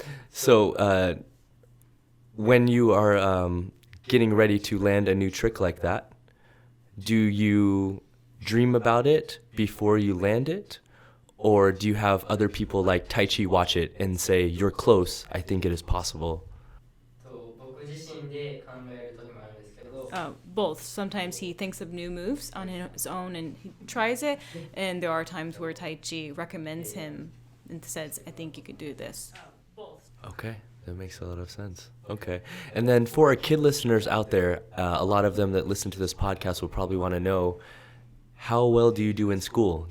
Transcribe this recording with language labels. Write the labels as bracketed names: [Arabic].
[English] So when you are getting ready to land a new trick like that, do you dream about it before you land it? Or do you have other people like Tai Chi watch it and say, you're close, I think it is possible? [Japanese] と僕自身で考える時もあるんですけど [English] Both. Sometimes he thinks of new moves on his own and he tries it, and there are times where Tai Chi recommends him and says, I think you could do this. Okay, that makes a lot of sense. Okay. And then for our kid listeners out there, a lot of them that listen to this podcast will probably want to know, how well do you do in school?